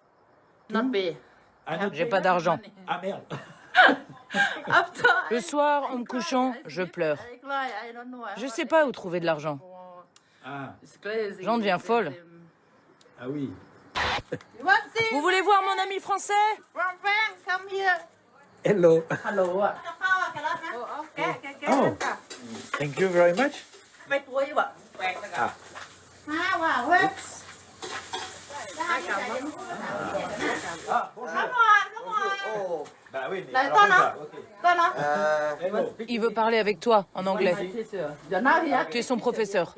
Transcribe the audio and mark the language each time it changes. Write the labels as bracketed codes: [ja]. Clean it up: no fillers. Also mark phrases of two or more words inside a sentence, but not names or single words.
[fr] J'ai pas d'argent. Ah merde. Le soir, en me couchant, je pleure. Je sais pas où trouver de l'argent. Ah, J'en deviens folle. ah oui. Vous voulez voir mon ami français? [en] Hello. Hello [vi] ạ. [en] Oh. Thank you very much. [vi] Mấy tuổi vậy? [fr] Ah. Bah oui, mais alors, ça, ok. Hello. Il veut parler avec toi en anglais. Tu es son professeur.